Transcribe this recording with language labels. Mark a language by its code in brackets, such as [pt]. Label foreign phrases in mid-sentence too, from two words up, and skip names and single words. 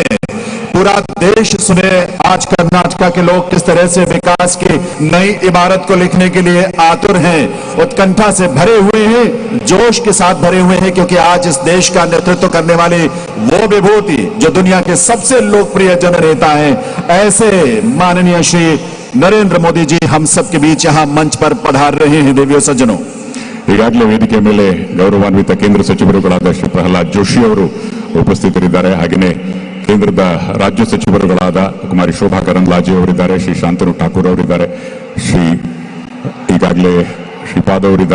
[hi] पूरा देश सुने आज कर्नाटक के लोग किस तरह से विकास की नई इमारत को लिखने के लिए आतुर हैं, उत्कंठा से भरे हुए हैं, जोश के साथ भरे हुए हैं, क्योंकि आज इस देश का नेतृत्व करने वाली वो विभूति जो दुनिया के सबसे लोकप्रिय जननेता हैं, ऐसे माननीय श्री नरेंद्र मोदी जी हम सबके बीच यहां मंच पर पधार रहे हैं। देवियों सज्जनों, [kn] ಈಗಾಗಲೇ ವೇದಿಕೆ ಮೇಲೆ ಗೌರವಾನ್ವಿತ ಕೇಂದ್ರ ಸಚಿವರುಗಳಾದ ಶ್ರೀ ಪ್ರಹ್ಲಾದ್ ಜೋಶಿ ಅವರು ಉಪಸ್ಥಿತರಿದ್ದಾರೆ. ಹಾಗೆಯೇ ಕೇಂದ್ರದ ರಾಜ್ಯ ಸಚಿವರುಗಳಾದ ಕುಮಾರಿ ಶೋಭಾ ಕರಂದ್ಲಾಜೆ ಅವರಿದ್ದಾರೆ, ಶ್ರೀ ಶಾಂತನು ಠಾಕೂರ್ ಅವರಿದ್ದಾರೆ, ಈಗಾಗಲೇ ಶ್ರೀಪಾದ್ ಅವರಿದ್ದಾರೆ.